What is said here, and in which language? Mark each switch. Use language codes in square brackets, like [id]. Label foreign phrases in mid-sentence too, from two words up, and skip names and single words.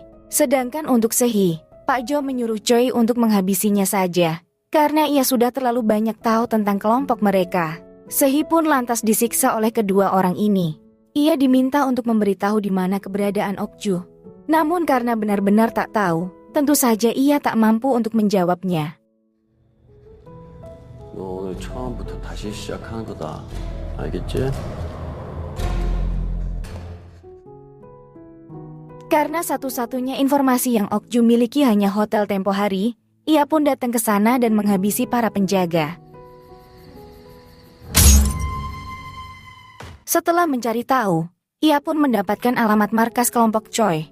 [id] Sedangkan untuk Sehee, Pak Jo menyuruh Choi untuk menghabisinya saja, karena ia sudah terlalu banyak tahu tentang kelompok mereka. Sehee pun lantas disiksa oleh kedua orang ini. Ia diminta untuk memberitahu di mana keberadaan Okju. Namun karena benar-benar tak tahu, tentu saja ia tak mampu untuk menjawabnya. [ko] 너 오늘 처음부터 다시 시작하는 거다. 알겠지? [id] Karena satu-satunya informasi yang Okju miliki hanya hotel tempo hari, ia pun datang ke sana dan menghabisi para penjaga. Setelah mencari tahu, ia pun mendapatkan alamat markas kelompok Choi.